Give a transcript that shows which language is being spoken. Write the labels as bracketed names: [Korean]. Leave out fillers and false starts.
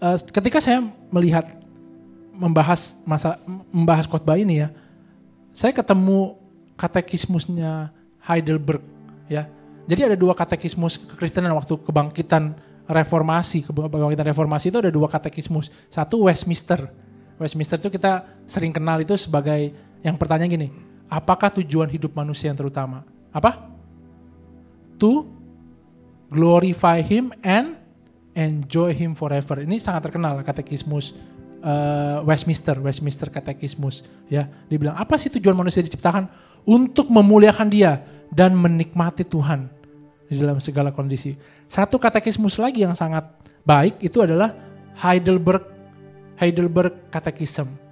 [Indonesian] Ketika saya membahas khotbah ini ya, saya ketemu katekismusnya Heidelberg ya. Jadi ada 2 katekismus kekristenan waktu kebangkitan reformasi. Kebangkitan reformasi itu ada 2 katekismus. Satu Westminster. Westminster itu kita sering kenal itu sebagai yang pertanyaan gini, apakah tujuan hidup manusia yang terutama? Apa? [English] To glorify him and enjoy him forever. [Indonesian] Ini sangat terkenal katekismus Westminster Katekismus ya. Dia bilang apa sih tujuan manusia diciptakan? Untuk memuliakan dia dan menikmati Tuhan di dalam segala kondisi. Satu katekismus lagi yang sangat baik itu adalah Heidelberg Catechism.